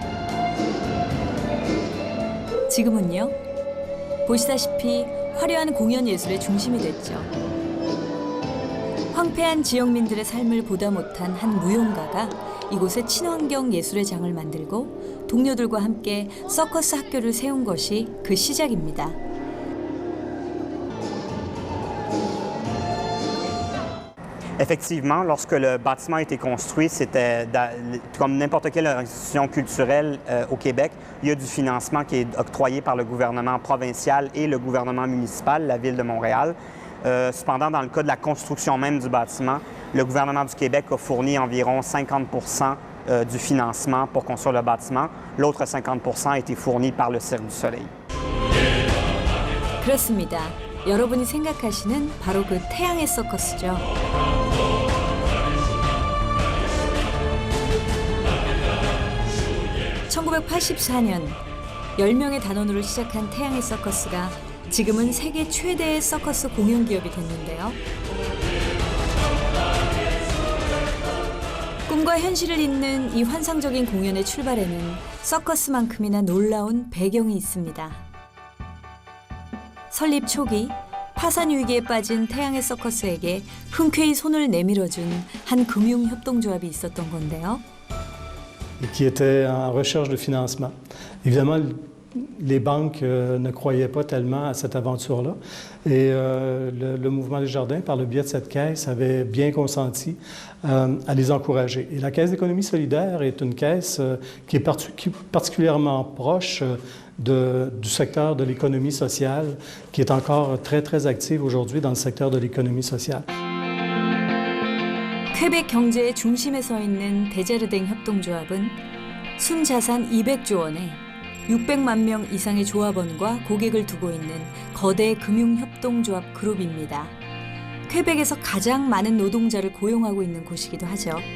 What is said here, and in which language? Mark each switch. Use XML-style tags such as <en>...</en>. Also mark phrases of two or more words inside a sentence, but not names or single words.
<ko>지금은요, 보시다시피 화려한 공연 예술의 중심이 됐죠. 황폐한 지역민들의 삶을 보다 못한 한 무용가가 이곳에 친환경 예술의 장을 만들고 동료들과 함께 서커스 학교를 세운 것이 그 시작입니다.</ko> <fr>Effectivement, lorsque le bâtiment a été construit, c'était comme n'importe quelle institution culturelle au Québec, il y a du financement qui est octroyé par le gouvernement provincial et le gouvernement municipal, la Ville de Montréal. Cependant, dans le cas de la construction même du bâtiment, le gouvernement du Québec a fourni environ 50% du financement pour construire le bâtiment. L'autre 50% a été fourni par le Cirque du Soleil.</fr> <ko>그렇습니다. 여러분이 생각하시는 바로 그 태양의 서커스죠. (1984년) 10명의 단원으로 시작한 태양의 서커스가 지금은 세계 최대의 서커스 공연 기업이 됐는데요. 꿈과 현실을 잇는 이 환상적인 공연의 출발에는 서커스만큼이나 놀라운 배경이 있습니다. 설립 초기 파산 위기에 빠진 태양의 서커스에게 흔쾌히 손을 내밀어준 한 금융협동조합이 있었던 건데요.</ko> <fr>Qui était en recherche de financement. Évidemment, les banques ne croyaient pas tellement à cette aventure-là. Et le Mouvement des Jardins, par le biais de cette caisse, avait bien consenti à les encourager. Et la Caisse d'économie solidaire est une caisse qui est particulièrement proche du secteur de l'économie sociale, qui est encore très, très active aujourd'hui dans le secteur de l'économie sociale.</fr> <ko>퀘벡 경제의 중심에 서 있는 데자르댕 협동조합은 순자산 200조 원에 600만 명 이상의 조합원과 고객을 두고 있는 거대 금융협동조합 그룹입니다. 퀘벡에서 가장 많은 노동자를 고용하고 있는 곳이기도 하죠.</ko>